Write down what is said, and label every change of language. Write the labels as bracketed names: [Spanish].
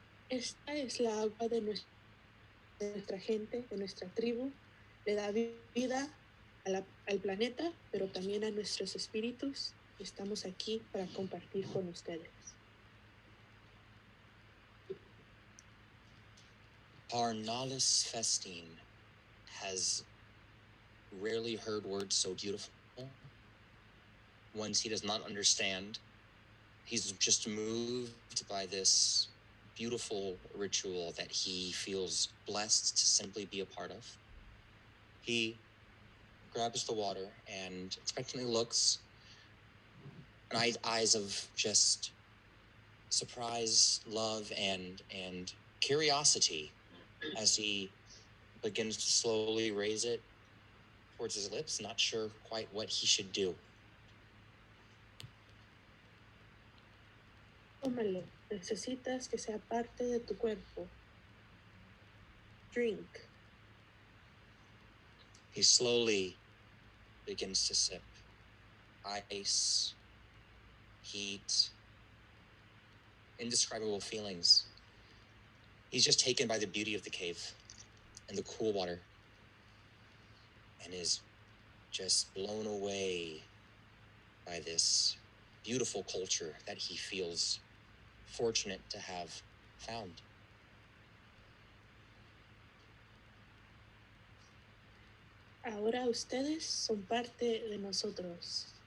[Spanish] Esta es la agua de nuestra gente, de nuestra tribu. Le da vida al planeta, pero también a nuestros espíritus. Estamos aquí para compartir con ustedes. [English] Parnalis Festine has rarely heard words so beautiful, ones he does not understand, He's just moved by this beautiful ritual that he feels blessed to simply be a part of. He grabs the water and expectantly looks, and eyes of just surprise, love, and curiosity as he begins to slowly raise it towards his lips, not sure quite what he should do. [Spanish] Tómalo. Necesitas que sea parte de tu cuerpo. [English] Drink. He slowly begins to sip. Ice, heat, indescribable feelings. He's just taken by the beauty of the cave and the cool water, and is just blown away by this beautiful culture that he feels fortunate to have found. [Spanish] Ahora ustedes son parte de nosotros.